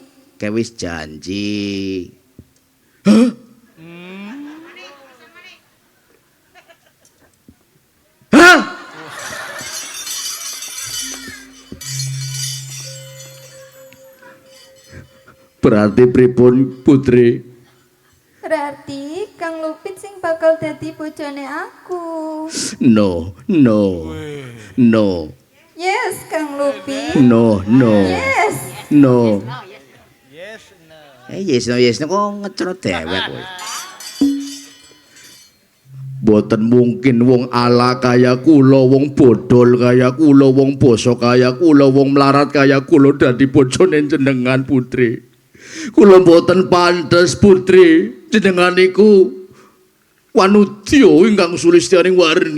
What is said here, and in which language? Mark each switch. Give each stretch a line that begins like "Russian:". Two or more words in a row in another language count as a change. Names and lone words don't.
Javanese: kewis janji. Hah? Berarti pripun Putri? Berarti Kang Lupit sing bakal dadi bojone aku.
English: No. Yes, Kang Lupit. No. Yes. No. Yes, no. Yes no
Javanese: kok ngecrot dewek kowe. Boten mungkin wong ala kaya kula, wong bodol kaya kula, wong basa kaya kula, wong melarat kaya kula dadi bojone jenengan Putri. Kula boten pantes Putri. Jenengan niku wanudya ingkang sulistyaning warni.